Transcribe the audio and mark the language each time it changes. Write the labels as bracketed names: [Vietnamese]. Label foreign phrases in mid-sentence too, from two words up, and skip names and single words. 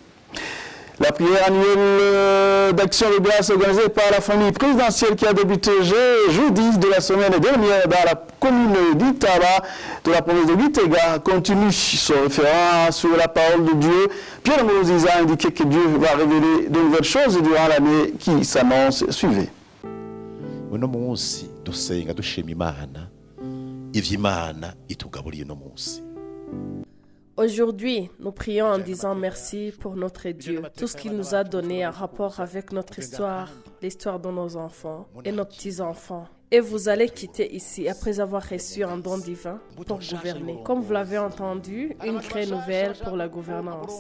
[French] La prière annuelle d'action de grâce organisée par la famille présidentielle qui a débuté jeudi de la semaine dernière dans la commune d'Itaba de la province de Gitega continue. Se référant sur la parole de Dieu, Pierre Mourouziza a indiqué que Dieu va révéler de nouvelles choses durant l'année qui s'annonce. Suivez. [Rundi] Uno munsi dusenga dushima Imana ivy'Imana itugaburiye no munsi. [French] Aujourd'hui, nous prions en disant merci pour notre Dieu, tout ce qu'il nous a donné en rapport avec notre histoire, l'histoire de nos enfants et nos petits-enfants. Et vous allez quitter ici après avoir reçu un don divin pour gouverner. Comme vous l'avez entendu, une grande nouvelle pour la gouvernance.